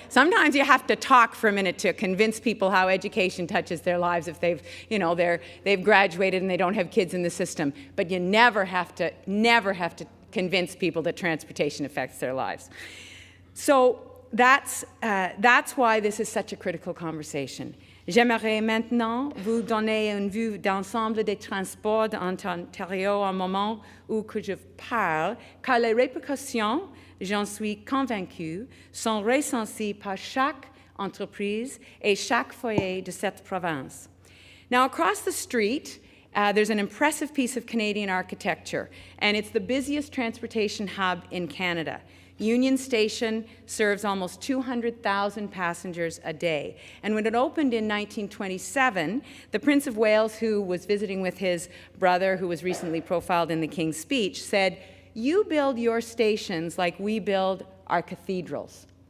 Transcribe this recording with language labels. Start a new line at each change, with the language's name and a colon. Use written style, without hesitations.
English: Sometimes you have to talk for a minute to convince people how education touches their lives if they've graduated and they don't have kids in the system, but you never have to convince people that transportation affects their lives. So that's why this is such a critical conversation.
French: J'aimerais maintenant vous donner une vue d'ensemble des transports d'Ontario au moment où je parle, car les répercussions, j'en suis convaincue, sont ressenties par chaque entreprise et chaque foyer de cette province.
English: Now, across the street, there's an impressive piece of Canadian architecture, and it's the busiest transportation hub in Canada. Union Station serves almost 200,000 passengers a day. And when it opened in 1927, the Prince of Wales, who was visiting with his brother, who was recently profiled in the King's Speech, said, "You build your stations like we build our cathedrals."